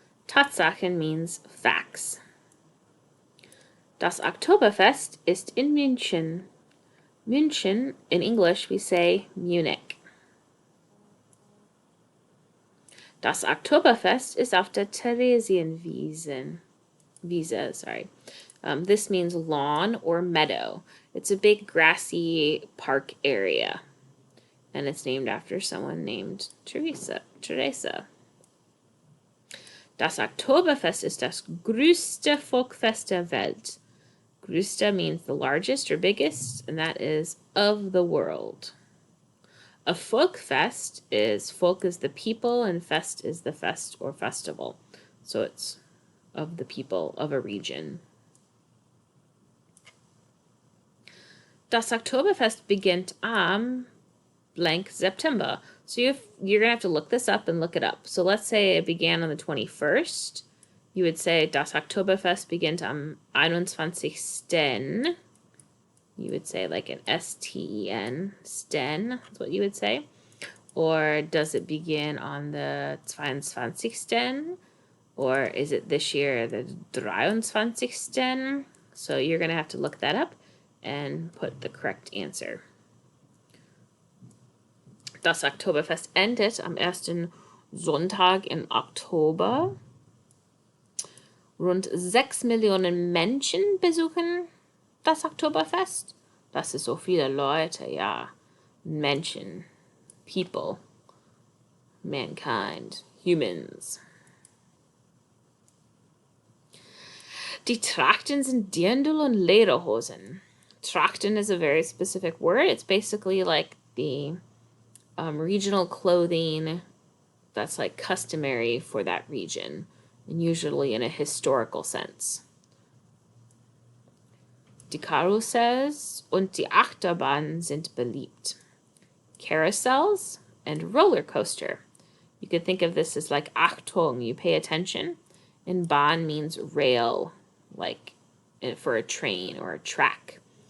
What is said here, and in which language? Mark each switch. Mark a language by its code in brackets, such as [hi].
[de] Tatsachen [en] means facts. [de] Das Oktoberfest ist in München. [en] München, in English we say Munich. [de] Das Oktoberfest ist auf der Thereseienwiese. [en] This means lawn or meadow. It's a big grassy park area. And it's named after someone named Teresa. [de] Das Oktoberfest ist das größte Volksfest der Welt. [en] Größte means the largest or biggest, and that is of the world. A Volksfest is, Volk is the people, and Fest is the fest or festival. So it's of the people of a region. [de] Das Oktoberfest beginnt am blank September. [en] So you're going to have to look this up and look it up. So let's say it began on the 21st. You would say, [de] Das Oktoberfest beginnt am 21. [en] You would say like an S-T-E-N, Sten, that's what you would say. Or does it begin on the 22. Or is it this year the 23. So you're going to have to look that up and put the correct answer. [de] Das Oktoberfest endet am ersten Sonntag im Oktober. Rund 6 Millionen Menschen besuchen das Oktoberfest. Das ist so viele Leute, ja. Menschen, [en] people, mankind, humans. [de] Die Trachten sind Dirndl und Lederhosen. [en] Trachten is a very specific word. It's basically like the regional clothing that's like customary for that region, and usually in a historical sense. [de] Die Karussells und die Achterbahnen sind beliebt. [en] Carousels and roller coaster. You could think of this as like Achtung, you pay attention, and Bahn means rail, like for a train or a track.